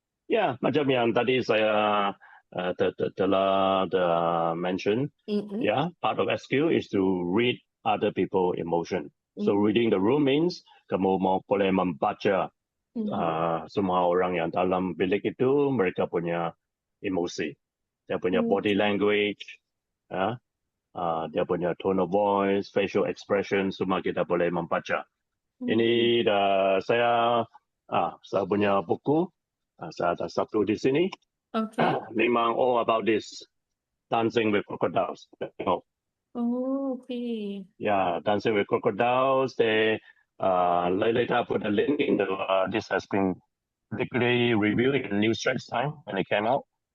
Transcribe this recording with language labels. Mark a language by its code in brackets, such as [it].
[ms] Ya, macam yang tadi saya telah mention. [en] Ya, part of SQ is to read other people emotion. So reading the room means [ms] kamu boleh membaca semua orang yang dalam bilik itu, mereka punya emosi, dia punya body language, dia punya tone of voice, facial expression, semua kita boleh membaca. Ini saya punya buku, saya ada satu di sini. Memang [en] all about this, Dancing with Crocodiles. Oh, okay. Yeah, Dancing with Crocodiles. They later put a link in this has been particularly reviewed in New Straits Time when it came out.